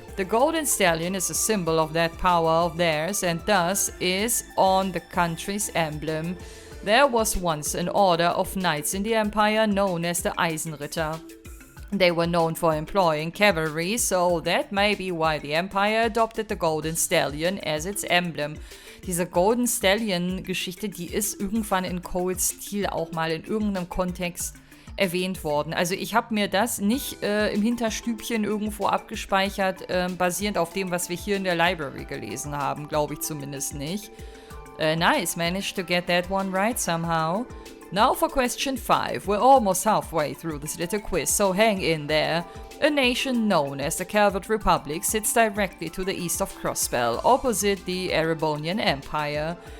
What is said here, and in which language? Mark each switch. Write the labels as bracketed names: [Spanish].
[English] The Golden Stallion is a symbol of that power of theirs and thus is on the country's emblem. There was once an order of knights in the empire known as the Eisenritter. They were known for employing cavalry, so that may be why the Empire adopted the Golden Stallion as its emblem. [German] Diese Golden Stallion-Geschichte, die ist irgendwann in Coles Stil auch mal in irgendeinem Kontext erwähnt worden. Also ich habe mir das nicht im Hinterstübchen irgendwo abgespeichert, basierend auf dem, was wir hier in der Library gelesen haben. Glaube ich zumindest nicht. [English] Nice, managed to get that one right somehow. Now for question 5. We're almost halfway through this little quiz, so hang in there. A nation known as the Calvert Republic sits directly to the east of Crossbell, opposite the Erebonian Empire.